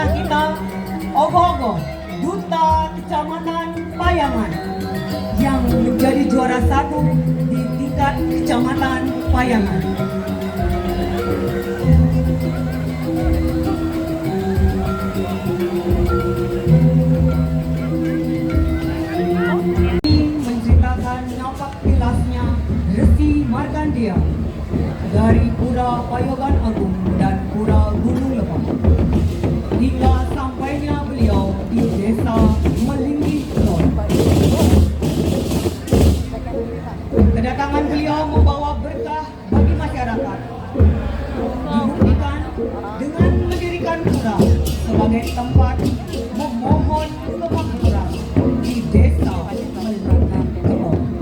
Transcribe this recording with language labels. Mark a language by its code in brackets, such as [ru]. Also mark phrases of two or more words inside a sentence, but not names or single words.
[id] kita Ogoh-Ogoh, Duta Kecamatan Payangan yang menjadi juara 1 di tingkat Kecamatan Payangan. Menceritakan napak tilasnya Resi Markandeya dari Pura Payogan Agung dan Pura Gunung Lebak hingga sampainya beliau di Desa Melinggi Kulon. Kedatangan beliau membawa berkah bagi masyarakat, dibuktikan dengan mendirikan pura sebagai tempat memohon kemakmuran di Desa Melinggi Kulon.